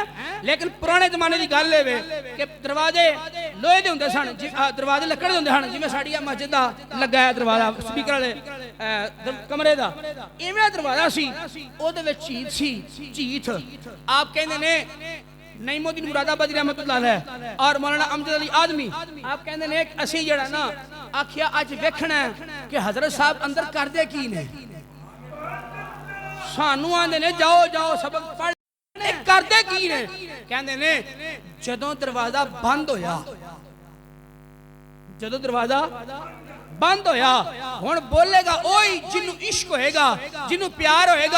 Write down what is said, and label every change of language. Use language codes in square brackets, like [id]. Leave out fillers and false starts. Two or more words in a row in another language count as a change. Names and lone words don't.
[pa] لیکن پرانے زمانے دی گل ہے کہ دروازے لوہے دے ہندے سن، دروازے لکڑ دے ہندے سن، جویں ساڈی مسجد دا لگا ہے دروازہ سپیکر والے کمرے دا، اویں دروازہ سی، اوہدے وچ چیتھ سی، چیتھ. آپ کہندے نے نعیم الدین مرادآبادی [ar] رحمة الله عليه [pa] اور مولانا امجد علی آدمی، آپ کہندے نے اسی جیہڑا نہ آکھیا اج ویکھنا ہے کہ حضرت صاحب اندر کردے کی نے، سانوں آندے نے جاؤ جاؤ سبق پڑھ، کردے کی نے. کہندے نے جدوں دروازہ بند ہویا، جدوں دروازہ بند ہویا، ہن بولے گا اوہی جنہوں عشق ہوئے گا، جنہوں پیار ہوئے گا.